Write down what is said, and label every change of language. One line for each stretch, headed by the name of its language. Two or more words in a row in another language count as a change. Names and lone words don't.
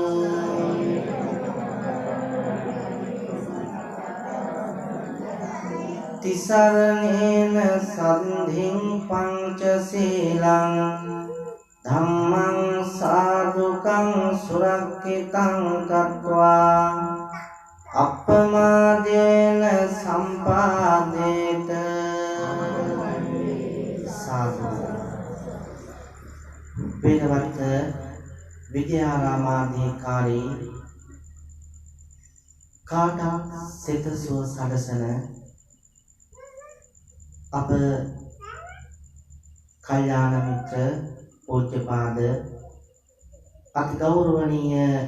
Pali: තිසරණේන සන්ධින් පංචශීලං ධම්මං සාදුකං සුරක්ඛිතං කତ୍වා අප්පමාදේන සම්පාදේත සාදු වේදවත්ත විද්‍යාරාමාධිකාරී
Sinhala: කාටත් සිත සුව සලසන අප කල්යාණ මිත්‍ර පූජ්‍යපාද අති ගෞරවනීය